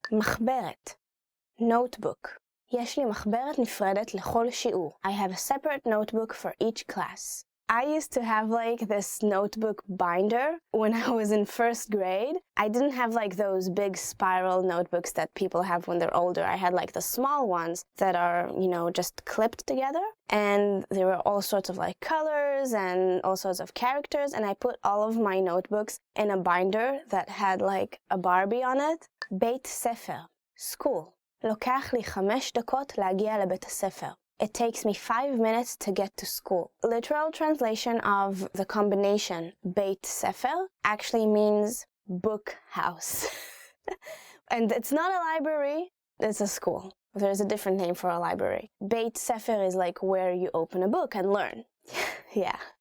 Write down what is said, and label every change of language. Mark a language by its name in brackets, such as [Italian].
[Hebrew] מחברת, notebook. יש לי מחברת נפרדת לכל שיעור. [English] I have a separate notebook for each class. I used to have like this notebook binder when I was in first grade. I didn't have like those big spiral notebooks that people have when they're older. I had like the small ones that are, you know, just clipped together. And there were all sorts of like colors and all sorts of characters. And I put all of my notebooks in a binder that had like a Barbie on it. [Hebrew] בית ספר, school. לוקח לי 5 דקות להגיע לבית הספר. [English] It takes me 5 minutes to get to school. Literal translation of the combination Beit Sefer actually means book house. And it's not a library, it's a school. There's a different name for a library. Beit Sefer is like where you open a book and learn. Yeah.